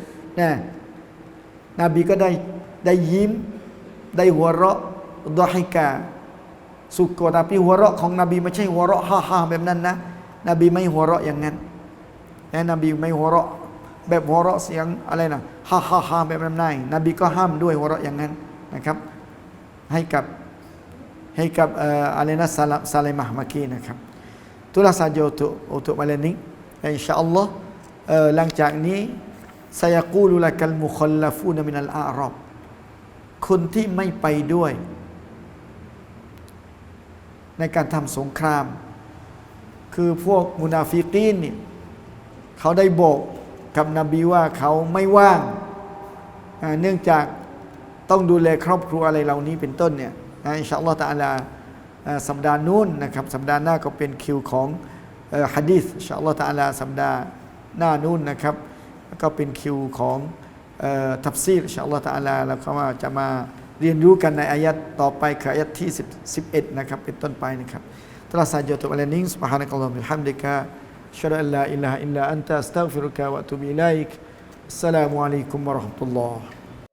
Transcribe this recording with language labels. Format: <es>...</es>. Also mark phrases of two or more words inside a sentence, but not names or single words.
<th>นบีก็ได้ยิ้มได้หัวเราะดอฮิกาสุกแต่หัวเราะของนบีไม่ใช่หัวเราะฮ่าๆแบบนั้น นะนบีไม่หัวเราะอย่างนั้นนบีไม่หัวเราะแบบหัวเราะเสียงอะไรนะฮ่าๆแบบนั้นนบีก็ห้ามด้วยหัวเราะอย่างนั้นนะครับให้กับอะไรนะซาลิมะห์เมื่อกี้นะครับ</th> <ms>itulah saja untuk malam ni insyaallah</ms> <th>หลังจากนี้</th> <ar>سيقول لك المخلفون من الأعراب</ar> <th>คนที่ไม่ไปด้วยในการทำสงครามคือพวกมุนาฟิกีนนี่เขาได้บอกกับน บีว่าเขาไม่ว่างเนื่องจากต้องดูแลครอบครัวอะไรเหล่านี้เป็นต้นเนี่ยอินชาอัลลอฮฺตะอาลาสัปดา ห์นู้นนะครับสัปดาห์หน้าก็เป็นคิวของหะดีษอินชาอัลลอฮฺตะอาลาสัปดาห์หน้านู้นนะครับก็เป็นคิวของทัฟซีรอินชาอัลลอฮฺตะอาลาแล้วก็จะมาเรียนรู้กันในอายัดต่อไปคืออายัดที่11นะครับเป็นต้นไปนะครับ</th> <ms>telah saja untuk malam ini</ms> <ar>سبحانك اللهم وبحمدك أشهد أن لا إله إلا أنت أستغفرك وأتوب إليك السلام عليكم ورحمة الله</ar>